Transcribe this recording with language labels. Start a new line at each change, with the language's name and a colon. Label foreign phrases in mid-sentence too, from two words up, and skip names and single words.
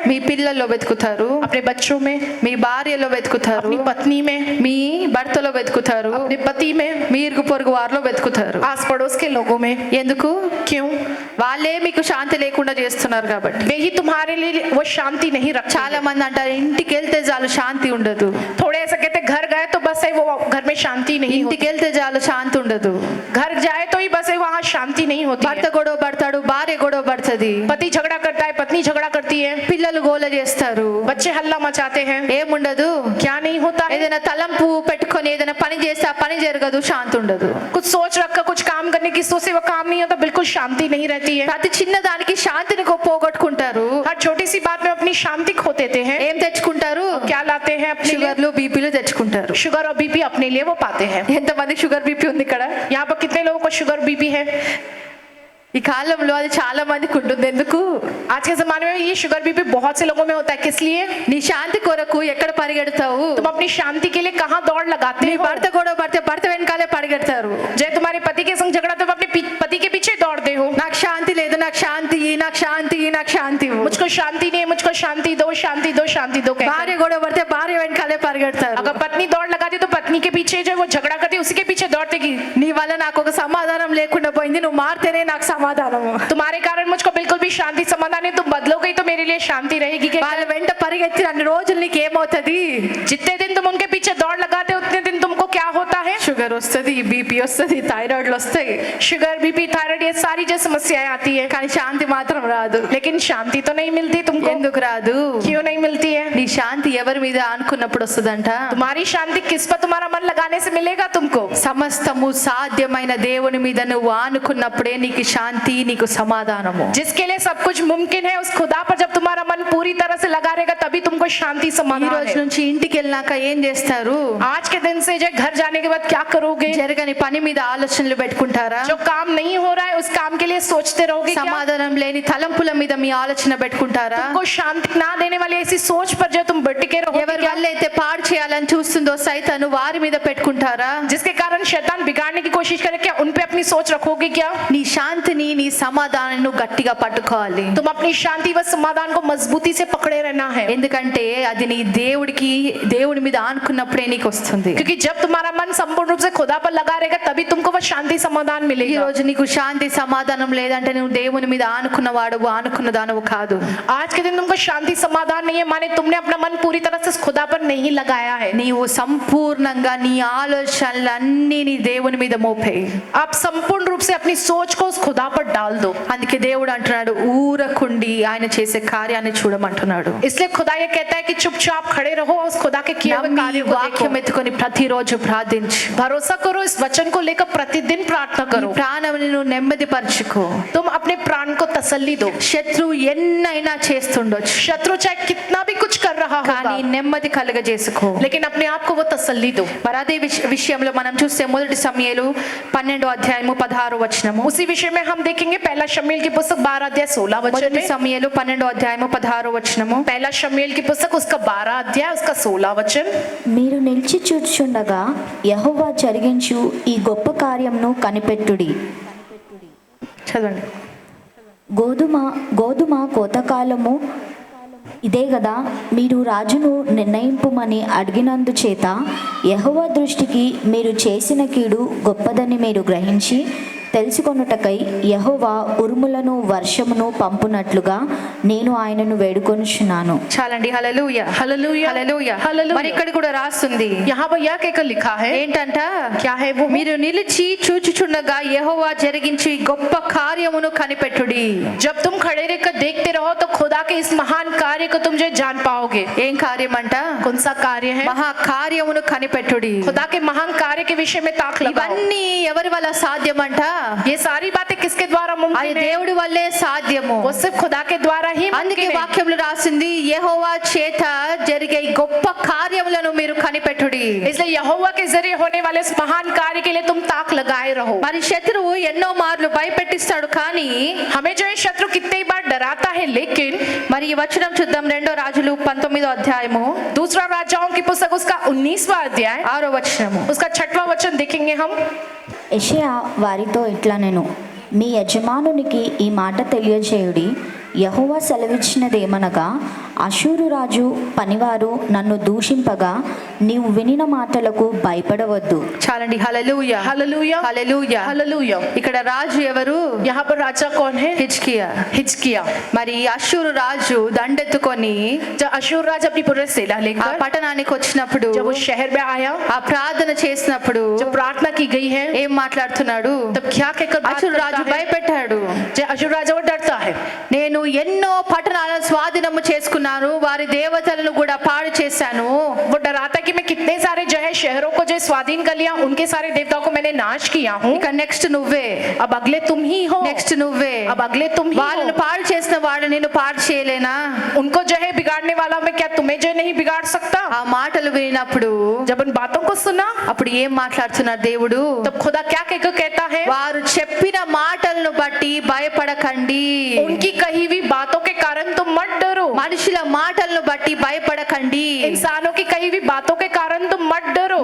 Telugu: మీ పిల్లల్లో వెతుకుతారు,
Hindi: अपने बच्चों में,
Telugu: మీ భార్యలో వెతుకుతారు,
Hindi: अपनी पत्नी में,
Telugu: మీ భర్తలో వెతుకుతారు,
Hindi: अपने पति में,
Telugu: మీ ఇరుగు పొరుగు వారిలో వెతుకుతారు.
Hindi: आस पड़ोस के लोगों में।
Telugu: ఎందుకు?
Hindi: क्यों?
Telugu: వాళ్ళే మీకు శాంతి లేకుండా చేస్తున్నారు కాబట్టి.
Hindi: वे ही तुम्हारे लिए वो शांति नहीं रखते।
Telugu: చాలా మంది అంటారు ఇంటికి వెళ్తే చాలు శాంతి ఉండదు,
Hindi: थोड़े ऐसा कहते घर गए तो बस है वो घर में शांति नहीं होती।
Telugu: ఇంటికి వెళ్తే చాలు శాంతి ఉండదు.
Hindi: घर जाए तो ही बस है वहाँ शांति नहीं होती
Telugu: భర్త
Hindi: है।
Telugu: గొడవ పడతాడు, భార్య గొడవ పడుతుంది,
Hindi: पति झगड़ा करता है, पत्नी झगड़ा करती है,
Telugu: పిల్లలు గోల చేస్తారు,
Hindi: बच्चे हल्ला मचाते हैं।
Telugu: ఏముండదు.
Hindi: क्या नहीं होता है?
Telugu: ఏదైనా తలంపు పెట్టుకొని ఏదైనా పని చేస్తే ఆ పని జరగదు, శాంతి ఉండదు.
Hindi: कुछ सोच रखकर कुछ काम करने की सोच से वो काम नहीं होता, बिल्कुल शांति नहीं रहती है।
Telugu: ప్రతి చిన్న దానికి శాంతిని పోగొట్టుకుంటారు.
Hindi: हर छोटी सी बात में अपनी शांति खो देते हैं।
Telugu: ఏం తెచ్చుకుంటారు?
Hindi: क्या लाते हैं अपने लिए?
English: sugars BPs
Telugu: తెచ్చుకుంటారు.
Hindi: शुगर और बीपी अपने लिए वो पाते हैं।
Telugu: ఎంతమంది
English: sugar BP
Telugu: ఉంది ఇక్కడ?
Hindi: यहाँ पर कितने लोगों को
English: sugar BP
Hindi: है?
Telugu: ఈ కాలంలో అది చాలా మందికి ఉంటుంది. ఎందుకు?
Hindi: आज के जमाने में ये
English: sugar BP
Hindi: बहुत से लोगों में होता है। किस लिए?
Telugu: నీ శాంతి కొరకు ఎక్కడ పరిగెడతావు?
Hindi: तुम अपनी शांति के लिए कहाँ दौड़ लगाते
Telugu: నీ
Hindi: हो?
Telugu: భర్త గొడవ పడితే భర్త వెనకాలే పరిగెడతారు.
Hindi: जय तुम्हारे पति के संग झगड़ा तो अपने पति के पीछे दौड़ते हो।
Telugu: నాకు శాంతి లేదు, నాకు శాంతి, నాకు శాంతి, నాకు శాంతి.
Hindi: मुझको शांति नहीं है, मुझको शांति दो, शांति दो, शांति दो कहकर।
Telugu: భార్య గొడవ పడితే భార్య వెనకాలే పరిగెడతారు.
Hindi: अगर पत्नी दौड़ लगाती तो पत्नी के पीछे जो है वो झगड़ा करती है, उसी के पीछे दौड़ते कि
Telugu: నీ వల్ల నాకు ఒక సమాధానం లేకుండా పోయింది, నువ్వు మారితేనే నాకు సమాధానము.
Hindi: तुम्हारे कारण मुझको बिल्कुल भी शांति समाधान नहीं, तुम बदलोगे तो मेरे लिए शांति रहेगी। कि
Telugu: వాళ్ళ వెంట పరిగెత్తి అన్ని రోజులు నీకు ఏమవుతుంది?
Hindi: जितने दिन तुम उनके पीछे दौड़ लगाते हो उतने दिन तुमको क्या होता है?
Telugu: షుగర్ వస్తుంది, బీపీ వస్తుంది, థైరాయిడ్లు వస్తాయి,
English: sugar BP thyroid
Hindi: ये सारी जो समस्याएं आती है,
Telugu: కానీ శాంతి మాత్రం రాదు.
Hindi: लेकिन शांति तो नहीं मिलती तुमको।
Telugu: ఎందుకు రాదు?
Hindi: क्यों नहीं मिलती है?
Telugu: నీ శాంతి ఎవరి మీద అనుకున్నప్పుడు వస్తుందంట?
Hindi: तुम्हारी शांति किस पर तुम्हारा मन लगाने से मिलेगा तुमको?
Telugu: సమస్తము సాధ్యమైన దేవుని మీద నువ్వు ఆనుకున్నప్పుడే నీకు శాంతి, నీకు సమాధానము.
Hindi: जिसके लिए सब कुछ मुमकिन है उस खुदा पर जब तुम्हारा मन पूरी तरह से लगा रहेगा तभी तुमको शांति
Telugu: ఈ
Hindi: समाधान
Telugu: రోజు
Hindi: है।
Telugu: నుంచి ఇంటికి వెళ్ళినాక ఏం చేస్తారు?
Hindi: आज के दिन से जो घर जाने के बाद क्या करोगे?
Telugu: జరగని పని మీద ఆలోచనలు పెట్టుకుంటారా?
Hindi: जो काम नहीं हो रहा है उस काम के लिए सोचते रहोगे क्या?
Telugu: సమాధానం లేని తలంపుల మీద మీ ఆలోచన పెట్టుకుంటారా?
Hindi: तुमको शांति ना देने वाली ऐसी सोच पर जो तुम भटके रहोगे
Telugu: ఎవరి
Hindi: क्या?
Telugu: వల్ల అయితే పాడు చేయాలని చూస్తుందో సైతాను వారి మీద పెట్టుకుంటారా?
Hindi: जिसके कारण शैतान बिगाड़ने की कोशिश करे क्या उन पे अपनी सोच रखोगे क्या?
Telugu: నీ శాంతిని, నీ సమాధానాన్ని నువ్వు గట్టిగా పట్టుకోవాలి.
Hindi: तुम अपनी शांति व समाधान को मजबूती से पकड़े रहना है,
Telugu: ఎందుకంటే అది నీ దేవుడి మీద ఆనుకున్నప్పుడే నీకు వస్తుంది.
Hindi: क्योंकि जब तुम्हारा मन संपूर्ण रूप से खुदा पर लगा रहेगा तभी तुमको वो शांति समाधान
Telugu: ఈ
Hindi: मिलेगा।
Telugu: రోజు నీకు శాంతి సమాధానం లేదంటే నువ్వు దేవుని మీద ఆనుకున్నవాడు, ఆనుకున్న దానవు కాదు.
Hindi: आज के दिन तुमको शांति समाधान नहीं है माने तुमने अपना मन पूरी तरह से खुदा पर नहीं लगाया है।
Telugu: నీవు సంపూర్ణంగా నీ ఆలోచనలన్నీ నీ దేవుని మీద మోపేయి.
Hindi: आप संपूर्ण रूप से अपनी सोच को उस खुदा पर डाल दो।
Telugu: అందుకే దేవుడు అంటున్నాడు ఊరకుండి ఆయన చేసే కార్యాన్ని చూడమంటున్నాడు.
Hindi: इसलिए खुदा ये कहता है कि चुपचाप खड़े रहो और उस खुदा के किए हुए
Telugu: నమ్మి
Hindi: कार्यों को
Telugu: వాక్యం
Hindi: देखो।
Telugu: ఎత్తుకొని ప్రతిరోజు ప్రార్థించు.
Hindi: भरोसा करो, इस वचन को लेकर प्रतिदिन प्रार्थना
Telugu: నీ
Hindi: करो।
Telugu: ప్రాణాన్ని నువ్వు నెమ్మదిపరచుకో.
Hindi: तुम अपने प्राण को तसल्ली दो।
Telugu: శత్రువు ఎన్నైనా చేస్తుండొచ్చు,
Hindi: शत्रु चाहे कितना भी कुछ कर रहा रहा
Telugu: కానీ
Hindi: होगा,
Telugu: నెమ్మది కలుగజేసుకో.
Hindi: लेकिन अपने आप को वो तसल्ली दो।
Telugu: మరి అదే విషయంలో మనం చూస్తే మొదటి సమూయేలు 12:16
Hindi: उसी विषय में हम देखेंगे पहला शमूएल की पुस्तक 12:16
Telugu: మొదటి
Hindi: में।
Telugu: సమూయేలు 12:16
Hindi: पहला शमूएल की पुस्तक उसका 12 उसका 16
Telugu: మీరు నిలిచి చూచుండగా యెహోవా జరిగించు ఈ గొప్ప కార్యంను కనిపెట్టుడి. చదవండి. గోధుమ కోతకాలము ఇదే గదా, మీరు రాజును నిర్ణయింపుమని అడిగినందుచేత యెహోవా దృష్టికి మీరు చేసిన కీడు గొప్పదని మీరు గ్రహించి తెలుసుకొనుటకై యెహోవా ఉరుములను వర్షమును పంపునట్లుగా నేను ఆయనను వేడుకొనుచున్నాను. చాలండి. హల్లెలూయా,
Hindi: हालेलुया
Telugu: హల్లెలూయా.
Hindi: हालेलुया।
Telugu: మరి ఇక్కడ కూడా రాస్తుంది
Hindi: यहाँ पर यह कहकर लिखा है,
Telugu: ఏంటంట,
Hindi: क्या है वो?
Telugu: మీరు నిలిచి చూచుచుండగా యెహోవా జరిగించి గొప్ప కార్యమును కనిపెట్టుడి.
Hindi: जब तुम खड़े रहकर देखते रहो तो खुदा के इस महान कार्य को तुम जो जान पाओगे।
Telugu: ఏం కార్యం అంట?
Hindi: कौन सा कार्य है?
Telugu: మహా కార్యమును కనిపెట్టుడి.
Hindi: खुदा के महान कार्य के विषय में ताक लगाओ।
Telugu: ఇవన్నీ ఎవరి వల్ల సాధ్యమంట?
Hindi: ये सारी बातें किसके द्वारा
Telugu: అది
Hindi: मुमकिन है?
Telugu: దేవుడి వల్లే సాధ్యము.
Hindi: वो सिर्फ खुदा के द्वारा ही
Telugu: అందుకే
Hindi: मुमकिन है।
Telugu: వాక్యంలో రాసింది యెహోవా చేత జరిగే ఈ గొప్ప కార్యములను మీరు కనిపెట్టుడి.
Hindi: इसलिए यहोवा के जरिए होने वाले इस महान कार्य के लिए तुम ताक लगाए रहो।
Telugu: మరి శత్రువు ఎన్నో మార్లు భయపెట్టిస్తాడు, కానీ
Hindi: हमें जो है शत्रु कितने बार डराता है, लेकिन
Telugu: మరి ఈ వచనం చూద్దాం. 2 రాజులు 19
Hindi: दूसरा राजाओं की पुस्तक उसका 19वां अध्याय 6 उसका 6वां वचन देखेंगे हम।
Telugu: యెషయా వారితో ఇట్లనెను, మీ యజమానునికి ఈ మాట తెలియజేయుడి, యెహోవా సెలవిచ్చినదేమనగా, అషూరు రాజు పనివారు నన్ను దూషింపగా నీవు వినిన మాటలకు భయపడవద్దు. చాలండి. హల్లెలూయా,
Hindi: हालेलुया
Telugu: హల్లెలూయా.
Hindi: हालेलुया।
Telugu: ఇక్కడ రాజు ఎవరు?
Hindi: यहाँ पर राजा कौन है?
Telugu: హిజ్కియా.
Hindi: हिजकिय्याह।
Telugu: మరి అషూరు రాజు దండెత్తుకొని
Hindi: जब अशूर राजा अपनी पूरे सेना
Telugu: ఆ
Hindi: लेकर
Telugu: పట్టణానికి వచ్చినప్పుడు,
Hindi: जब वो शहर में आया,
Telugu: ఆ ప్రార్థన చేసినప్పుడు
Hindi: जब प्रार्थना की गई है,
Telugu: ఏం మాట్లాడుతున్నాడు?
Hindi: तब क्या कहकर बात
Telugu: అషూరు రాజు
Hindi: करता है?
Telugu: భయపెట్టాడు.
Hindi: जब अशूर राजा वो डरता है,
Telugu: నేను ఎన్నో పట్టణాలను స్వాధీనము చేసుకున్నాను, వారి దేవతలను కూడా పాడు చేశాను.
Hindi: वो डराता है कि मैं कितने सारे जो है शहरों को जो है स्वाधीन कर लिया, उनके सारे देवताओं को मैंने नाश किया हूँ।
Telugu: ఇక నెక్స్ట్ నువ్వే,
Hindi: अब अगले तुम ही हो,
Telugu: నెక్స్ట్ నువ్వే.
Hindi: अब अगले तुम ही
Telugu: వాళ్ళని
Hindi: हो।
Telugu: పాడు చేసిన వాడు నేను పాడు చేయలేనా?
Hindi: उनको जो है बिगाड़ने वाला मैं क्या तुम्हें जो नहीं बिगाड़ सकता?
Telugu: ఆ మాటలు వినినప్పుడు
Hindi: जब उन बातों को सुना,
Telugu: అప్పుడు ఏం మాట్లాడుతున్నారు దేవుడు?
Hindi: तब खुदा क्या कहकर कहता है?
Telugu: వారు చెప్పిన మాటలను బట్టి భయపడకండి.
Hindi: उनकी कही हुई बातों के कारण तुम मत डरो।
Telugu: మనుషుల మాటలను బట్టి భయపడకండి.
Hindi: इंसानों की कही हुई बातों के कारण तुम मत डरो।